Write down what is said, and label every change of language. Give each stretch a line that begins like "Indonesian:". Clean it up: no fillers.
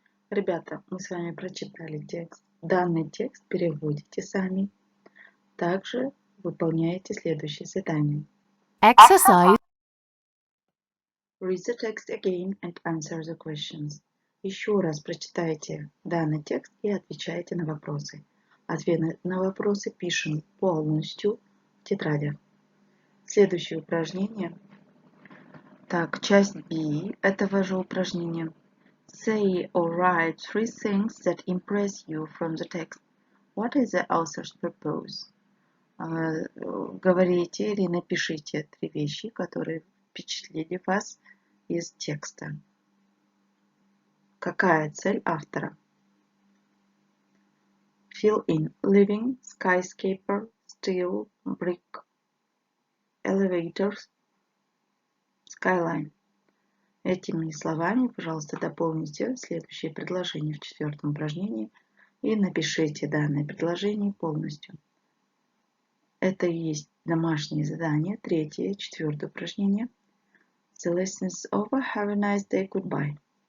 Russian: Ребята, мы с вами прочитали текст. Данный текст переводите сами. Также выполняете следующее задание.
English: Exercise Read the text again and answer the questions.
Russian: Еще раз прочитайте данный текст и отвечайте на вопросы. Ответы на вопросы пишем полностью в тетрадях. Следующее упражнение. Так, часть B этого же упражнения.
English: Say or write 3 things that impress you from the text. What is the author's purpose?
Russian: Говорите или напишите 3 вещи, которые впечатлили вас из текста. Какая цель автора?
English: Fill in. Living, skyscraper, steel, brick, elevators, skyline.
Russian: Этими словами, пожалуйста, дополните следующее предложение в четвертом упражнении и напишите данное предложение полностью. Это и есть домашнее задание, третье, четвертое упражнение.
English: The lesson is over. Have a nice day. Goodbye.